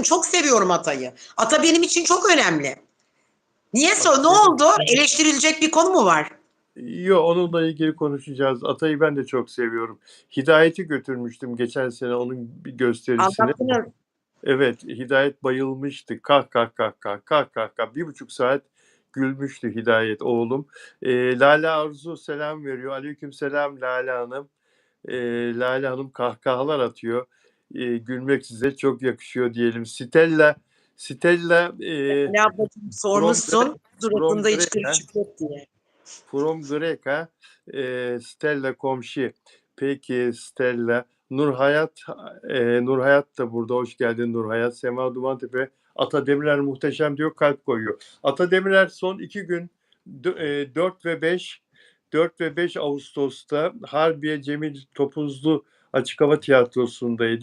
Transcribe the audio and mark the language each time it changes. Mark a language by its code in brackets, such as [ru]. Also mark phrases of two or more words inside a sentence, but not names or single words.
[tr] Çok seviyorum Atay'ı. Ata benim için çok önemli. Niye ne oldu? Eleştirilecek bir konu mu var? Yok, onunla ilgili konuşacağız. Atay'ı ben de çok seviyorum. Hidayet'i götürmüştüm geçen sene onun bir gösterisine. Anlattınız. Evet, Hidayet bayılmıştı. Kah kah kah kah kah kah kah. 1,5 saat gülmüştü Hidayet oğlum. Lale Arzu selam veriyor. Aleyküm selam Lale Hanım. Lale Hanım kahkahalar atıyor. Gülmek size çok yakışıyor diyelim. Stella Ne ablacığım from, sormuşsun. from Suratında hiç Greca. kırışık yok diye. From Greca, Stella komşu. Peki Stella. Nur Hayat da burada. Hoş geldin Nur Hayat. Sema Dumantepe. Ata Demirer muhteşem diyor. Kalp koyuyor. Ata Demirer son 2 gün 4 ve 5 Ağustos'ta Harbiye Cemil Topuzlu Açık Hava Tiyatrosu'ndaydı.